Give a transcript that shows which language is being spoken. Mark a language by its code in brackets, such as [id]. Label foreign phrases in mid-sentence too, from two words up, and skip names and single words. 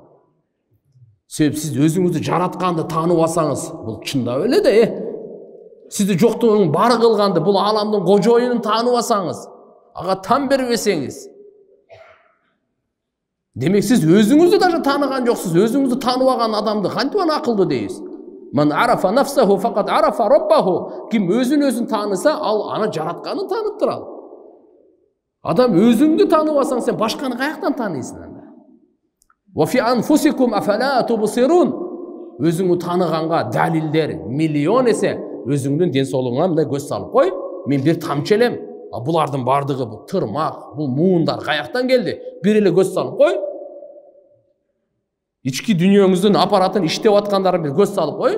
[ky] Себеп сиз өзүңүздү жаратканды таанып алсаңыз, бул чындап эле да, сизди жоктугун бар кылганды, бул аламдын кожоюнун таанып алсаңыз, ага тан бербесеңиз, демек сиз өзүңүздү даже тааныган жоксуз, өзүңүздү таанып алган адамды кантип аны акылдуу дейсиз? [ar] من عرف نفسه فقد عرف ربه. [ky] Ким өзүн тааныса, ал аны жаратканын таныптыр ал. Адам өзүңдү таанып алсаң, сен башканы каяктан тааныйсың анда? [ar] وفي أنفسكم أفلا تبصرون. [ky] Өзүңдү тааныганга далилдер миллион эсе. Өзүңдүн ден соолугуңа мындай көз салып кой. Мен бир тамчы элем. Булардын бардыгы бул тырмак, бул муундар каяктан келди? Бир эле көз салып кой. Ички дүйнөңүздүн аппаратын иштеп аткандарын бир көз салып кой.